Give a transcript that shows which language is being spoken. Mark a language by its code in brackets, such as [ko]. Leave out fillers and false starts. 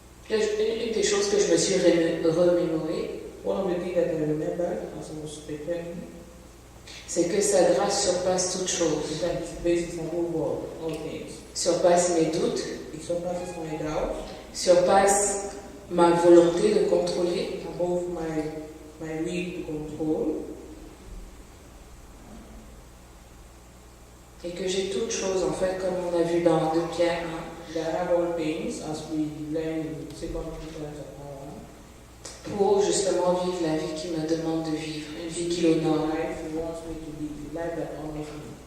[fr] Une des choses que je me suis remémorée, [en] one of the things that I remembered as I was preparing, [fr] c'est que sa grâce surpasse toute chose. [en] that His grace is above all things. [fr] Surpasse mes doutes, [en] It surpasses my doubt, [fr] surpasse ma volonté de contrôler, [en] above my will to control, [fr] et que j'ai toutes choses, en fait, comme on a vu dans 2 Pierre 1, [en] that I have all things, as we learn in 2 Peter chapter 1. [fr] pour justement vivre la vie qui me demande de vivre, une vie qui l'honore. [en] Life He wants me to live, the life that honors me.